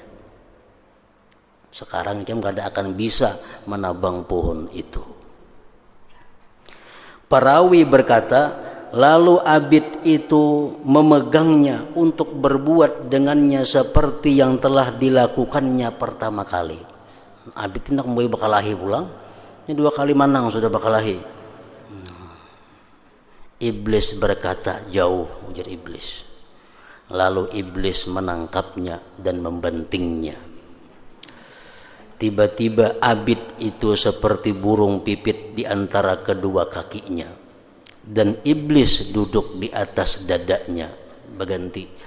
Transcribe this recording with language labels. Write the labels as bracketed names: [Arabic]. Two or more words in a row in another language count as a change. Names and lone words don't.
[Indonesian] Sekarang kamu kada akan bisa menabang pohon itu. Perawi berkata, lalu Abid itu memegangnya untuk berbuat dengannya seperti yang telah dilakukannya pertama kali. [Banjar] Abid hendak mau bakalahi pulang. Ini 2 kali manang sudah bakalahi. [Indonesian] Iblis berkata, jauh, ujar iblis. Lalu iblis menangkapnya dan membantingnya. Tiba-tiba Abid itu seperti burung pipit di antara kedua kakinya. Dan iblis duduk di atas dadanya berganti.